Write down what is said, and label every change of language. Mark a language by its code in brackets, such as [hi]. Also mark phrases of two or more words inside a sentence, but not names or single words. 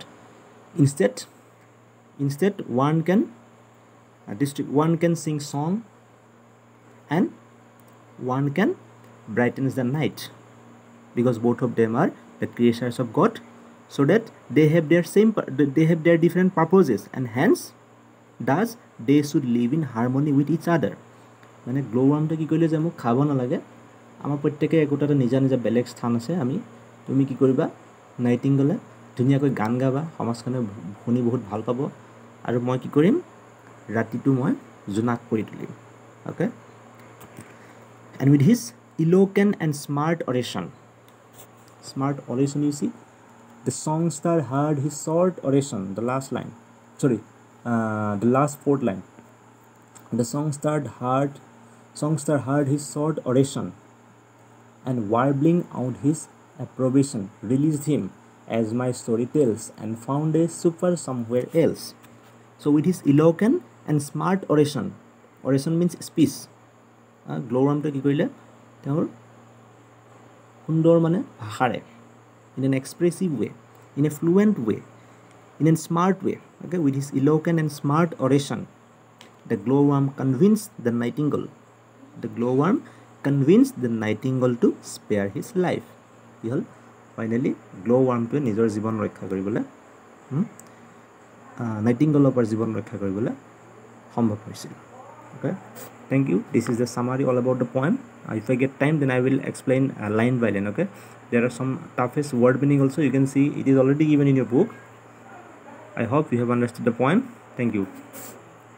[en] Instead one can sing song, and one can brightens the night, because both of them are the creatures of God, so that they have their different purposes, and hence thus they should live in harmony with each other. [as] মানে গ্লোৱাৰ্মটো কি কৰিলে যে মোক খাব নালাগে, আমাৰ প্ৰত্যেকে একোটা নিজা নিজা বেলেগ স্থান আছে। তুমি কি কৰিবা, নাইটিংগেলে ধুনীয়াকৈ গান গাবা, সমাজখনে শুনি বহুত ভাল পাব, আৰু মই কি কৰিম, ৰাতিটো মই জোনাক কৰি তুলিম। অ'কে, [en] and with his eloquent and smart oration, you see, the songster heard his short oration, the last line, the last fourth line. The songster heard his short oration, and warbling out his approbation, released him, as my story tells, and found a super somewhere else. So with his eloquent and smart oration means speech. [as] গ্লোৱাৰ্মটো কি কৰিলে, তেওঁৰ সুন্দৰ মানে ভাষাৰে, [en] in an expressive way, in a fluent way, in a smart way. Okay, with his eloquent and smart oration, the glowworm convinced the nightingale to spare his life. [as] কি হ'ল, ফাইনেলি গ্লোৱাৰ্মটোৱে নিজৰ জীৱন ৰক্ষা কৰিবলৈ নাইটিংগেলৰ পৰা জীৱন ৰক্ষা কৰিবলৈ সম্ভৱ হৈছিল। [en] Okay, thank you. This is the summary all about the poem. If I get time, then I will explain line by line. Okay, there are some toughest word meaning also. You can see it is already given in your book. I hope you have understood the poem. Thank you.